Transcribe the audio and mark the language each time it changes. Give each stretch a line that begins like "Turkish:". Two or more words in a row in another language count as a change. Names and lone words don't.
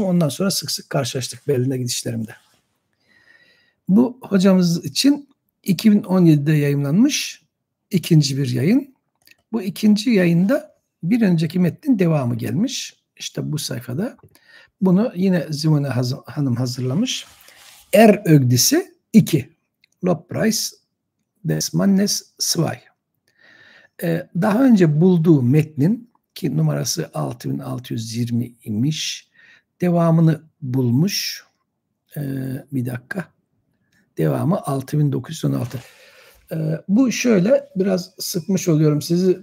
Turkish: Ondan sonra sık sık karşılaştık Berlin'e gidişlerimde. Bu hocamız için 2017'de yayımlanmış ikinci bir yayın. Bu ikinci yayında bir önceki metnin devamı gelmiş. İşte bu sayfada. Bunu yine Simone Hanım hazırlamış. Ögdisi 2. Lobpreis des Mannes 2. Daha önce bulduğu metnin ki numarası 6620 imiş. Devamını bulmuş. Bir dakika. Devamı 6916. Bu şöyle, biraz sıkmış oluyorum sizi.